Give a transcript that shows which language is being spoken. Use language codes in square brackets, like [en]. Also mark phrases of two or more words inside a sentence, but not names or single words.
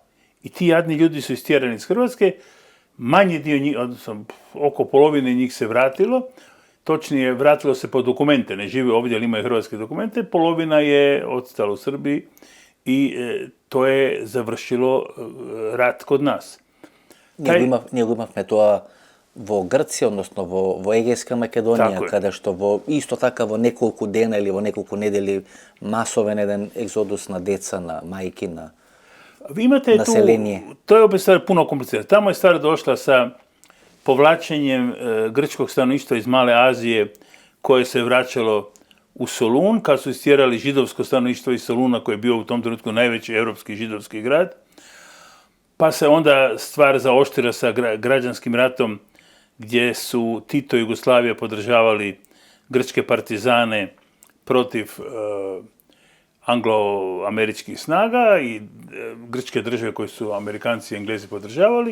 [hr] I ti jadni ljudi su istjerani iz Hrvatske, manji dio njih, odnosno oko polovine njih se vratilo, točnije vratilo se po dokumente, ne žive ovdje ali imaju hrvatske dokumente, polovina je odstala u Srbiji i to je završilo rat kod nas. [mk] Ние го имавме тоа во Грција, односно во Егејска Македонија, каде што исто така во неколку дена или во неколку недели масовен еден екзодус на деца, на мајки, на население. [hr] To je opet stvar puno komplicirana. Tamo je stvar došla sa povlačenjem grčkog stanovništva iz Male Azije koje se vraćalo u Solun, kad su istjerali židovsko stanovništvo iz Soluna koji je bio u tom trenutku najveći europski židovski grad. Pa se onda stvar zaoštrila sa građanskim ratom gdje su Tito i Jugoslavija podržavali grčke partizane protiv anglo-američkih snaga i grčke države koje su Amerikanci i Englezi podržavali.